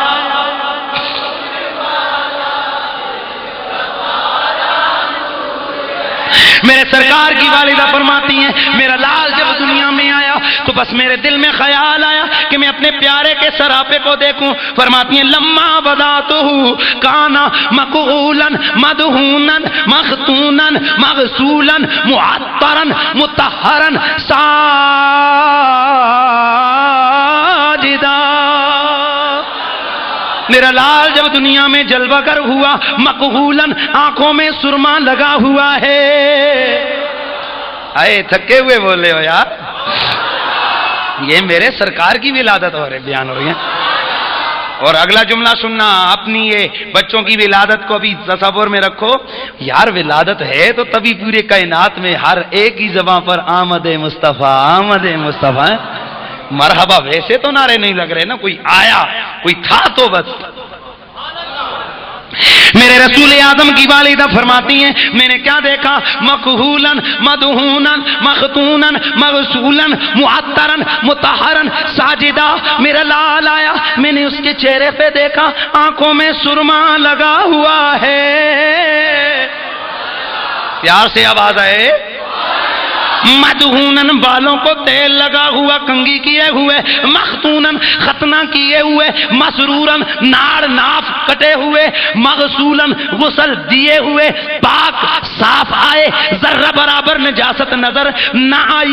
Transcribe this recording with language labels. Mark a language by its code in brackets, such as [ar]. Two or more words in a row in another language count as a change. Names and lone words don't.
[ur] میرے سرکار کی والدہ فرماتی ہیں میرا لال جب دنیا میں آیا تو بس میرے دل میں خیال آیا کہ میں اپنے پیارے کے سراپے کو دیکھوں۔ فرماتی ہیں [ar] لما بداتہ کانا مقولا مدہونا مختونا مغسولا معطرا مطہرا ساجدا۔ [ur] میرا لال جب دنیا میں جلوہ گر ہوا، مقہولاً آنکھوں میں سرما لگا ہوا ہے۔ آئے تھکے ہوئے بولے ہو یار، یہ میرے سرکار کی ولادت ہو رہے بیان ہو رہی ہے۔ اور اگلا جملہ سننا، اپنی یہ بچوں کی ولادت کو بھی تصور میں رکھو یار، ولادت ہے تو تبھی پورے کائنات میں ہر ایک ہی زبان پر آمد مصطفیٰ آمد مصطفیٰ۔ مرحبا ویسے تو نعرے نہیں لگ رہے نا، کوئی آیا کوئی تھا تو بس۔ میرے رسول اعظم کی والدہ فرماتی ہیں میں نے کیا دیکھا، [ar] مقہولاً مدہونا مختونا مغسولا معطرا مطہرا ساجدا۔ [ur] میرا لال آیا، میں نے اس کے چہرے پہ دیکھا آنکھوں میں سرما لگا ہوا ہے۔ پیار سے آواز آئے، مدہونن بالوں کو تیل لگا ہوا کنگھی کیے ہوئے، مختونن ختنہ کیے ہوئے، مسرورن ناڑ ناف کٹے ہوئے، مغسولن غسل دیے ہوئے، پاک صاف آئے، ذرہ برابر نجاست نظر نہ آئی۔